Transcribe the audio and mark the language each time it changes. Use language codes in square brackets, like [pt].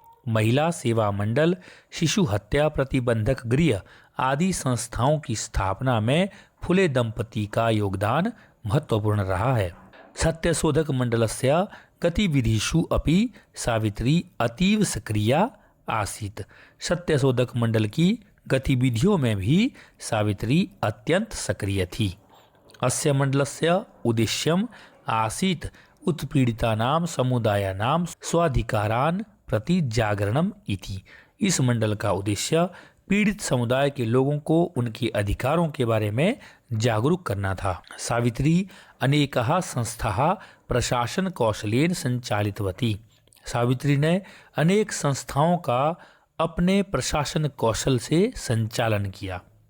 [hi] महिला सेवा मंडल शिशु हत्या प्रतिबंधक गृह आदि संस्थाओं की स्थापना में फुले दंपति का योगदान महत्वपूर्ण रहा है। [sa] सत्यशोधक मंडलस्य गतिविधिषु अपि सावित्री अतीव सक्रिया आसीत्। [hi] सत्यशोधक मंडल की गतिविधियों में भी सावित्री अत्यंत सक्रिय थी। [sa] अस्य मंडलस्य उद्देश्यम आसीत् उत्पीड़ितानां समुदायानां स्वाधिकारान् प्रति जागरणम इति। [hi] इस मंडल का उद्देश्य पीड़ित समुदाय के लोगों को उनके अधिकारों के बारे में जागरूक करना था। [sa] सावित्री अनेकः संस्थाः प्रशासन कौशलेन संचालितवती। [hi] सावित्री ने अनेक संस्थाओं का अपने प्रशासन कौशल से संचालन किया।